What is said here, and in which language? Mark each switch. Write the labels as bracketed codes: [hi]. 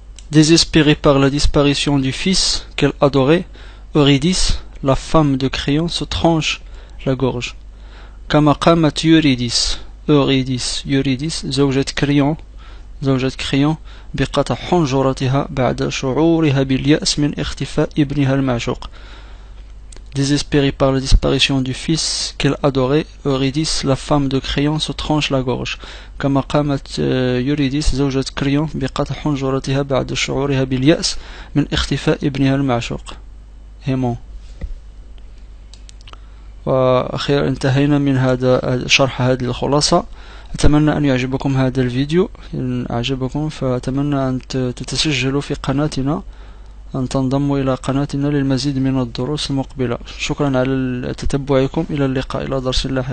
[fr] Désespérée par la disparition du fils qu'elle adorait, Eurydice, la femme de Crayon, se tranche la gorge. [ar] كما قامت يوريديس زوجة كريون بقطع حنجرتها بعد شعورها باليأس من اختفاء ابنها المعشوق. [fr] Désespérée par la disparition du fils qu'elle adorait, Eurydice, la femme de Crayon, se tranche la gorge. [ar] كما قامت يوريديس زوجة كريون بقطع حنجرتها بعد شعورها باليأس من اختفاء ابنها المعشوق. هيمون. وأخيرا انتهينا من هذا شرح هذه الخلاصة. أتمنى أن يعجبكم هذا الفيديو. إن أعجبكم فأتمنى أن تتسجلوا في قناتنا، أن تنضموا إلى قناتنا للمزيد من الدروس المقبلة. شكرا على تتبعكم. إلى اللقاء إلى درس لاحق.